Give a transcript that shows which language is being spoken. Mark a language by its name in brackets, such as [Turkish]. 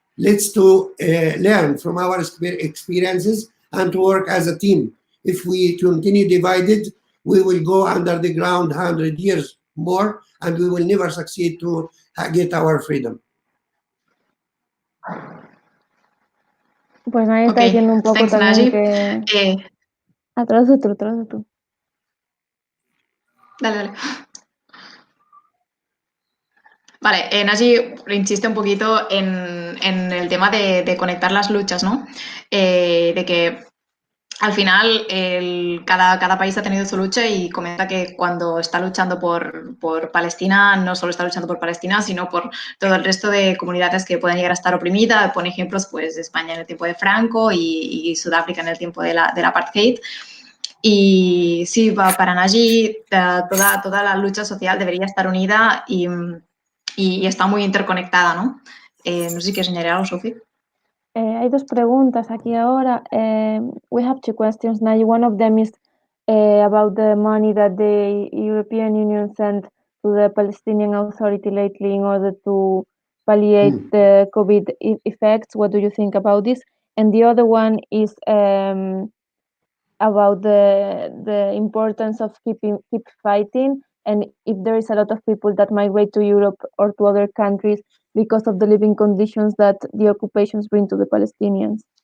[English] Let's to learn from our experiences and to work as a team. If we continue divided, we will go under the ground 100 years more, and we will never succeed to get our freedom. [Spanish] Pues nadie está diciendo un poco también que... Traduce tú. Dale. Vale, Naji insiste un poquito en el tema de conectar las luchas, ¿no? De que al final cada país ha tenido su lucha y comenta que cuando está luchando por Palestina, no solo está luchando por Palestina, sino por todo el resto de comunidades que puedan llegar a estar oprimidas. Pone ejemplos, pues, de España en el tiempo de Franco y Sudáfrica en el tiempo del apartheid. Y sí, para Naji, toda la lucha social debería estar unida y está muy interconectada, ¿no? No sé si quieres añadir algo, Sophie. Hay dos preguntas aquí ahora. [English] We have two questions now. One of them is about the money that the European Union sent to the Palestinian Authority lately in order to palliate the COVID effects. What do you think about this? And the other one is about the importance of keep fighting, and if there is a lot of people that migrate to Europe or to other countries because of the living conditions that the occupations bring to the Palestinians.